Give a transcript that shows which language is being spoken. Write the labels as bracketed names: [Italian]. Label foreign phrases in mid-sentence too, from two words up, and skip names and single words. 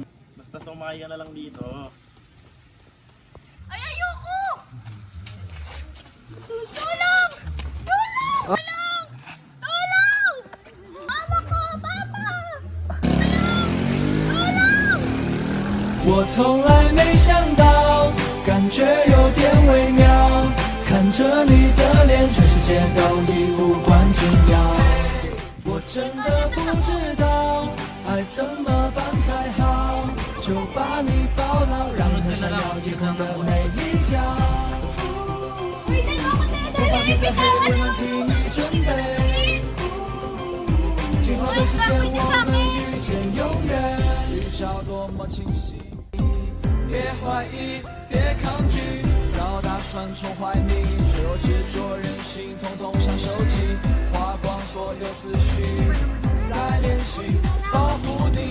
[Filipino] Basta sumakay ka na lang dito. Ay, ayoko! Tulong! Tulong! Tulong! Tulong! Mama ko! Papa! Tulong! [Chinese] 我从来没想到，感觉有点微妙。看着你的脸，全世界都已无关紧要。我真的不知道爱怎么办才好，就把你抱牢，让人想要以后的每一角。 [Filipino] Uy, saan mo ako [Chinese] 我把 [Filipino] dadalhin? [Chinese] 你在黑 [Filipino] Bitawan [Chinese] 未 [Filipino] mo [Chinese] 能 [Filipino] ako! [Chinese] 替你准备，今后的时间我们遇见永远，预兆多么清晰。别怀疑，别抗拒，早打算宠坏你，脆弱执着任性，统统像手机，花光所有思绪，再练习保护你。